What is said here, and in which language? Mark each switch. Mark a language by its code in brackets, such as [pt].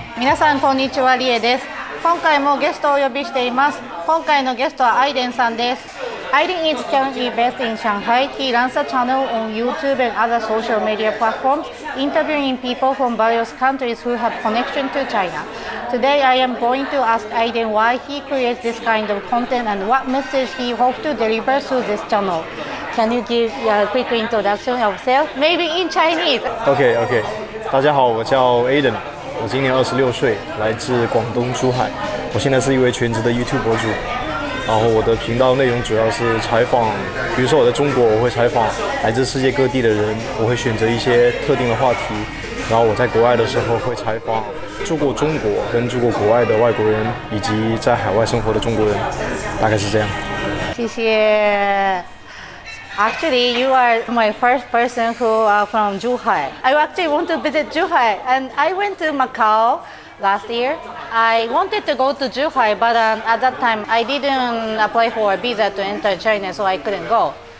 [ja] 皆さんこんにちは、リエです。今回もゲストをお呼びしています。今回のゲストはアイデンさんです。 [en] Aiden is currently based in Shanghai. He runs a channel on YouTube and other social media platforms, interviewing people from various countries who have connection to China. Today, I am going to ask Aiden why he creates this kind of content and what message he hopes to deliver through this channel. Can you give a quick introduction of yourself, maybe in Chinese? [zh] OK， 大家好，我叫 Aiden， 我今年26岁，来自广东珠海。我现在是一位全职的 YouTube 博主。然后我的频道内容主要是采访，比如说我在中国，我会采访来自世界各地的人，我会选择一些特定的话题。然后我在国外的时候会采访住过中国跟住过国外的外国人，以及在海外生活的中国人，大概是这样。谢谢。 [en] Actually, you are my first person who are from Zhuhai. I actually want to visit Zhuhai, and I went to Macau last year. I wanted to go to Zhuhai, but at that time I didn't apply for a visa to enter China, so I couldn't go.